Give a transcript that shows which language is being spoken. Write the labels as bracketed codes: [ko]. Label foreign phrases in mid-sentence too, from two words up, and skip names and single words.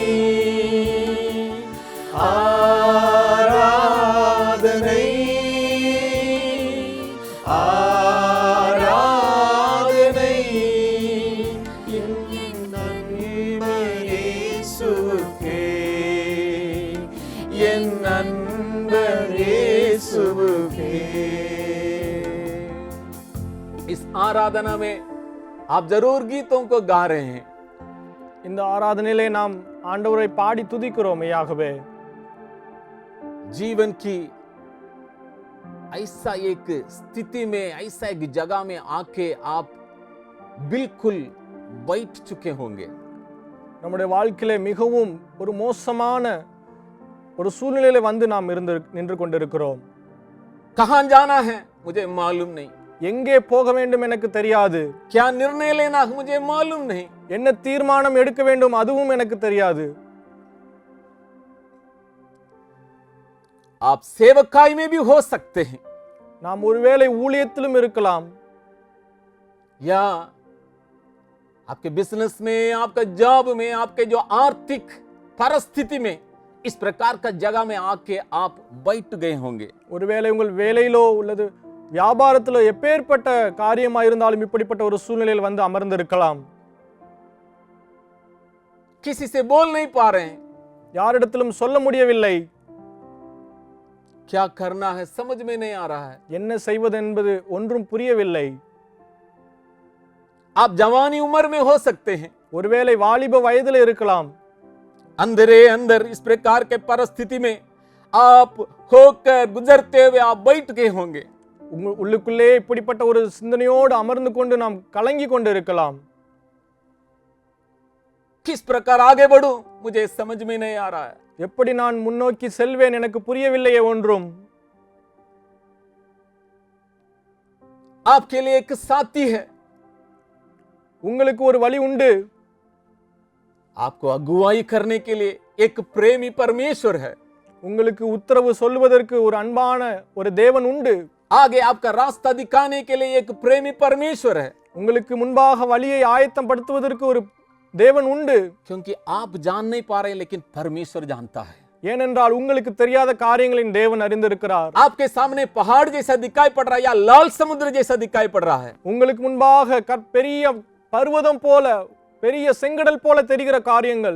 [ta] ஆராதனை ஆராதனை என் நண்பர் இயேசுவுக்கே, என் நண்பர் இயேசுவுக்கே. [hi] इस आराधना में आप जरूर गीतों को गा रहे हैं. [ta] இந்த ஆராதனையிலே நாம் ஆண்டவரை பாடி துதிக்கிறோம் மெய்யாகவே. [hi] जीवन की ऐसा एक स्थिति में, ऐसा एक जगह में आके आप बिल्कुल बैठ चुके होंगे. [ta] நம்முடைய வாழ்க்கையிலே மிகவும் ஒரு மோசமான ஒரு சூழ்நிலையில வந்து நாம் நின்று கொண்டிருக்கிறோம். [hi] कहां जाना है मुझे मालूम नहीं, [ta] எங்கே போக வேண்டும் எனக்கு தெரியாது. [hi] क्या निर्णय लेना है मुझे मालूम नहीं. [ta] என்ன தீர்மானம் எடுக்க வேண்டும் அதுவும் எனக்கு தெரியாது. [hi] आप सेवकाई में भी हो सकते हैं, [ta] நாம் ஒருவேளை ஊழியத்திலும் இருக்கலாம், [hi] या आपके बिजनेस में, आपका जॉब में, आपके जो आर्थिक परिस्थिति में इस प्रकार का जगह में आके आप बैठ गए होंगे. [ta] ஒருவேளை உங்கள் வேலையிலோ உள்ளது வியாபாரத்திலோ எப்பேற்பட்ட காரியமா இருந்தாலும் இப்படிப்பட்ட ஒரு சூழ்நிலையில் வந்து அமர்ந்திருக்கலாம். [hi] किसी से बोल नहीं पा रहे हैं, [ta] யாரிடத்திலும் சொல்ல முடியவில்லை. [hi] क्या करना है समझ में नहीं आ रहा है. [ta] என்ன செய்வது என்பது ஒன்றும் புரியவில்லை. [hi] आप जवानी उम्र में हो सकते हैं, [ta] ஒருவேளை வாலிப வயதில் இருக்கலாம். [hi] अंदरे अंदर इस प्रकार के परिस्थिति में आप होकर गुजरते हुए आप बैठ गए होंगे. [ta] உள்ளுக்குள்ளே இப்படிப்பட்ட ஒரு சிந்தனையோடு அமர்ந்து கொண்டு நாம் கலங்கி கொண்டு இருக்கலாம். [hi] किस प्रकार आगे बढ़ूं मुझे समझ में नहीं आ रहा है. [ta] எப்படி நான் முன்னோக்கி செல்வேன் எனக்கு புரியவில்லையே ஒன்றும். [hi] आपके लिए एक साथी है, [ta] உங்களுக்கு ஒரு வழி உண்டு. [hi] आपको अगुवाई करने के लिए एक प्रेमी परमेश्वर है. [ta] உங்களுக்கு உத்தரவு சொல்வதற்கு ஒரு அன்பான ஒரு தேவன் உண்டு. [hi] आगे आपका रास्ता दिखाने के लिए एक प्रेमी परमेश्वर है. [ta] உங்களுக்கு முன்பாக வழியை ஆயத்தம் படுத்துவதற்கு ஒரு தேவன் உண்டு. [hi] क्योंकि आप जान नहीं पा रहे लेकिन परमेश्वर जानता है. [ta] ஏனென்றால் உங்களுக்கு தெரியாத காரியங்களின் தேவன் அறிந்திருக்கிறார். [hi] आपके सामने पहाड़ जैसा दिखाई पड़ रहा है या लाल समुद्र जैसा दिखाई पड़ रहा है. [ta] உங்களுக்கு முன்பாக பெரிய பர்வதம் போல, பெரிய செங்கடல் போல தெரிகிற காரியங்கள்